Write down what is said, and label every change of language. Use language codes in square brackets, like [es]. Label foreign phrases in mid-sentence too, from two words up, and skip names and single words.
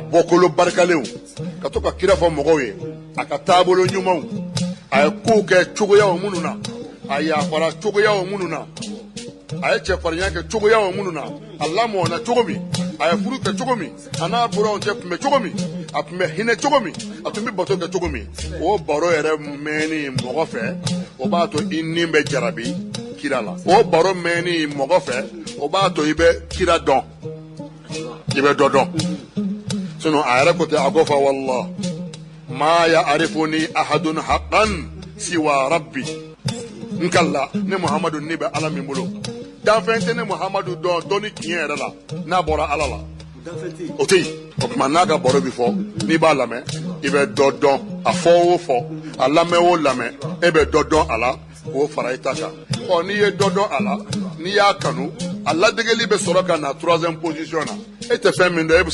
[bm] bɔkolo barikalenw ka to ka kira fɔ mɔgɔw ye a ka taabolo ɲumanw a ye kow kɛ cogoyaw minnu na a yafara cogoyaw minnu na a ye cɛfarinya kɛ cogoyaw minnu na a lamɔna cogo min a ye furu kɛ cogo min a n'a buranw cɛ tun bɛ cogo min a tun bɛ hinɛ cogo min a tun bɛ bato kɛ cogo min o baro yɛrɛ mɛnni mɔgɔ fɛ o b'a to i ni bɛ jarabi kira la o baro mɛnni mɔgɔ fɛ o b'a to i bɛ kira dɔn i bɛ dɔ dɔn sinon a yɛrɛ ko ten a ko fɔ [ar] والله ما يعرفني أحد حقا سوى ربي [bm] nkalla ne Muhammadu ni bɛ Ala min bolo danfɛn tɛ ne Muhammadu dɔn dɔnni tiɲɛ yɛrɛ la n'a bɔra Ala la o tɛ yen o tuma n'a ka baro bi fɔ n'i b'a lamɛn i bɛ dɔ dɔn a fɔ o fɔ a lamɛn o lamɛn e bɛ dɔ dɔn a la k'o fara i ta kan n'i ye dɔ dɔn a la n'i y'a kanu a ladegeli bɛ sɔrɔ ka na 3e position na e tɛ fɛn min dɔn e bɛ